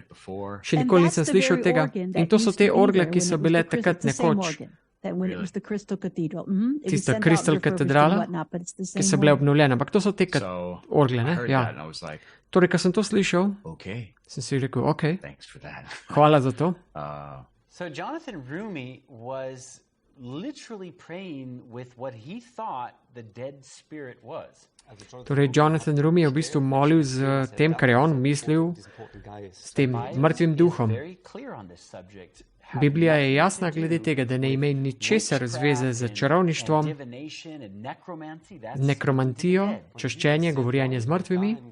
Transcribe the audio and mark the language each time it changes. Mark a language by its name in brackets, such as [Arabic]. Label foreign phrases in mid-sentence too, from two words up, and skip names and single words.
[Slovenian] Še nikoli nisem slišal tega. In to so te orgle, ki so bile takrat nekoč. Tista Crystal katedrala, ki so bile obnovljene. Ampak to so te orgle, ne? Ja. Torej, ko sem to slišal, sem si rekel, ok, hvala za to. [English] So Jonathan Rumi was literally praying with what he thought the dead spirit was. [Slovenian] Torej, Jonathan Rumi je v bistvu molil z tem, kar je on mislil, s tem mrtvim duhom. Biblija je jasna glede tega, da ne ima ničesar zveze z čarovništvom, nekromantijo, čaščenje, govorjenje z mrtvimi.